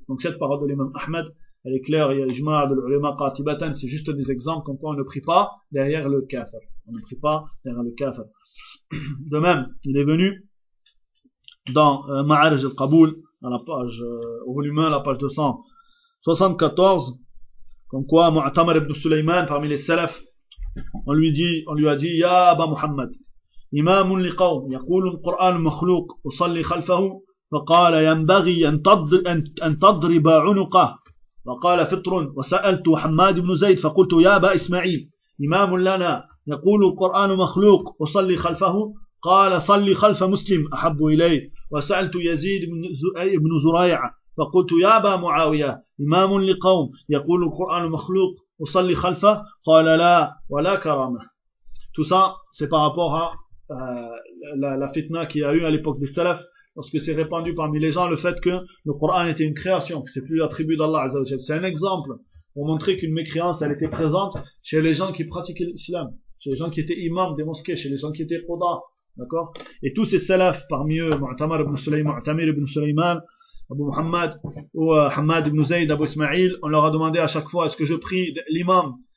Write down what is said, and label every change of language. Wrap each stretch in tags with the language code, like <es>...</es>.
<fr>Donc, cette parole de l'imam Ahmed, elle est claire. Il y a l'ijma de l'ulama qatibatan. C'est juste des exemples comme quoi on ne prie pas derrière le kafir. On ne prie pas derrière le kafir. De même, il est venu dans Ma'arij al-Qaboul, à la page, au volume 1, à la page 274. Comme quoi, Mu'tamar ibn Sulayman, parmi les salafs, on lui a dit,</fr> <ar>Ya Aba Muhammad, إمام لقوم يقول القرآن مخلوق أصلي خلفه فقال ينبغي أن تضرب عنقه وقال فطر وسألت حماد بن زيد فقلت يا أبا إسماعيل إمام لنا يقول القرآن مخلوق أصلي خلفه قال صلي خلف مسلم أحب إلي وسألت يزيد بن زريعة فقلت يا أبا معاوية إمام لقوم يقول القرآن مخلوق أصلي خلفه قال لا ولا كرامة</ar> <fr>la fitna qu'il y a eu à l'époque des salaf, lorsque c'est répandu parmi les gens le fait que le Coran était une création, que c'est plus l'attribut d'Allah Azza wa Jalla. C'est un exemple pour montrer qu'une mécréance, elle était présente chez les gens qui pratiquaient l'islam, chez les gens qui étaient imams des mosquées, chez les gens qui étaient qudha, d'accord? Et tous ces salaf, parmi eux, Mu'tamar ibn Sulayman, Mu'tamir ibn Sulayman, Abu Muhammad, ou Hamad ibn Zayd, Abu Ismail, on leur a demandé à chaque fois, est-ce que je prie l'imam?</fr>